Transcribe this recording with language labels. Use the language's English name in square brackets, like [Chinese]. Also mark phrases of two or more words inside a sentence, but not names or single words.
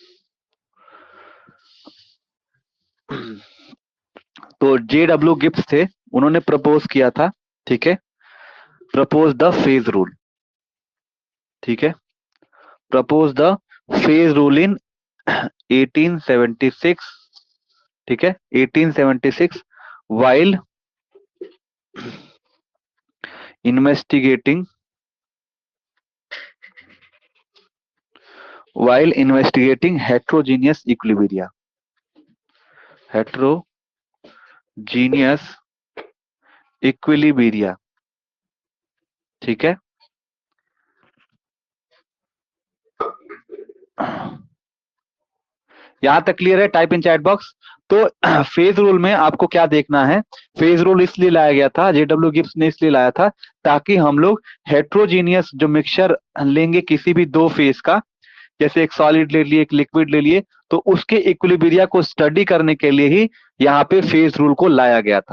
[Hindi] तो J.W. गिब्स थे, उन्होंने प्रपोज किया था, ठीक है, [English] propose the phase rule, [Hindi] ठीक है, [English] propose the phase rule in [Hindi] 1876, ठीक है, 1876, [English] while investigating heterogeneous equilibria, heterogeneous equilibria, [Hindi] ठीक है। यहां तक क्लियर है, [English] type in chat box. [Hindi] तो [English] phase rule [Hindi] में आपको क्या देखना है, [English] phase rule [Hindi] इसलिए लाया गया था, J.W. गिब्स ने इसलिए लाया था ताकि हम लोग हेट्रोजीनियस जो मिक्सचर लेंगे किसी भी दो फेज का, जैसे एक सॉलिड ले लिए, एक लिक्विड ले लिए, तो उसके इक्विलिब्रिया को स्टडी करने के लिए ही यहाँ पे [English] phase rule [Hindi] को लाया गया था।